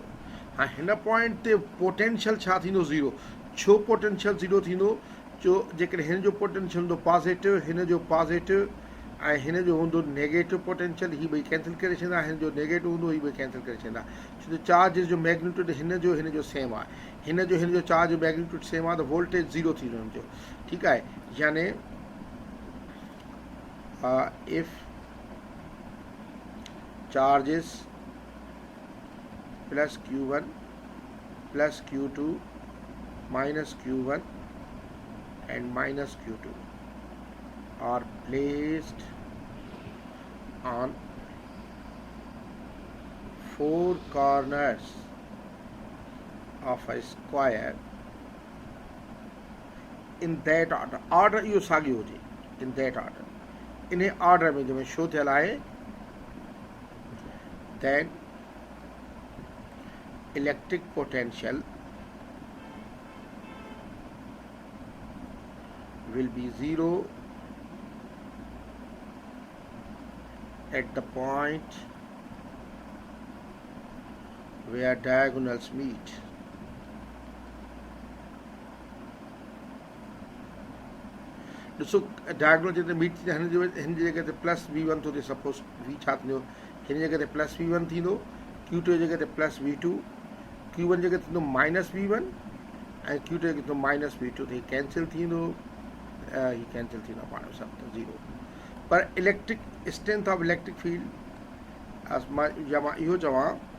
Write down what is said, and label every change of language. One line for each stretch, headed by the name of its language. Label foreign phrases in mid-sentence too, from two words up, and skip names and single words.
Sindhi: हाँ, हिन पॉइंट ते पोटेंशियल छा थींदो? ज़ीरो। छो पोटेंशियल ज़ीरो थींदो? छो जेकॾहिं हिन जो पोटेंशियल हूंदो पॉजिटिव, हिन जो पॉजिटिव ऐं हिन जो हूंदो नेगेटिव पोटेंशियल, ही ॿई कैंसिल करे छॾींदा। हिन जो नेगेटिव हूंदो, ही ॿई कैंसिल करे छॾींदा। छो त चार्ज जो मैग्नीट्यूड हिन जो सेम आहे, हिन जो चार्ज जो मैग्नीट्यूड सेम आहे, त वोल्टेज ज़ीरो थींदो हिन जो। ठीकु आहे।
English: यानी if charges plus Q1 plus Q2 minus Q1 and minus Q2 are placed on four corners of a square in that order.
Sindhi: Order इहो साॻियो हुजे,
English: in that order,
Sindhi: इन ऑर्डर में जंहिंमें शो थियल आहे,
English: then electric potential will be zero at the point where diagonals meet.
Sindhi: ॾिसो डायगोनल जिते मीट थींदा हिन जी जॻह ते प्लस V1 थो थिए, सपोज V छा थींदो, हिन जॻह ते प्लस V1 थींदो, Q2 जी जॻह ते प्लस V2, Q1 जॻह थींदो माइनस V1 ऐं Q2 जॻह थींदो माइनस V2, त हीउ कैंसिल थींदो, हीउ कैंसिल थींदो पाण सभु त ज़ीरो। पर
English: electric strength of electric field
Sindhi: मां इहो चवां